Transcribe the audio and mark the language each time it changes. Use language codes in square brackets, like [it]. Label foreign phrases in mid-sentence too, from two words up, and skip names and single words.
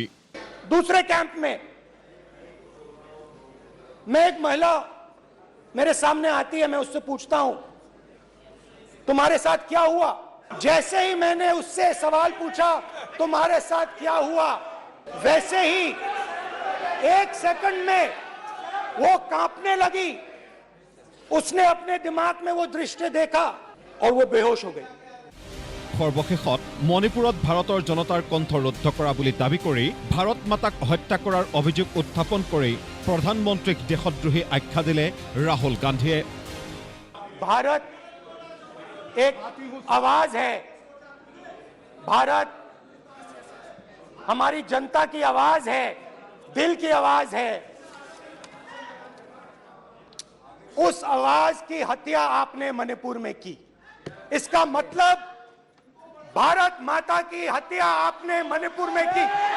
[hi] दूसरे कैंप में मैं एक महिला मेरे सामने आती है, मैं उससे पूछता हूं तुम्हारे साथ क्या हुआ? जैसे ही मैंने उससे सवाल पूछा तुम्हारे साथ क्या हुआ, वैसे ही 1 सेकंड में वो कांपने लगी। उसने अपने दिमाग में वो दृश्य देखा और वो बेहोश हो गई। [as] সৰ্বশেষত মণিপুৰত ভাৰতৰ জনতাৰ কণ্ঠ ৰুদ্ধ কৰা বুলি দাবী কৰি ভাৰত মাতাক হত্যা কৰাৰ অভিযোগ উত্থাপন কৰি প্ৰধানমন্ত্ৰীক দেশদ্ৰোহী আখ্যা দিলে ৰাহুল গান্ধীয়ে। [hi] भारत एक आवाज है, भारत हमारी जनता की आवाज है, दिल की आवाज है। उस आवाज की हत्या आपने मणिपुर में की, इसका मतलब भारत माता की हत्या आपने मणिपुर में की।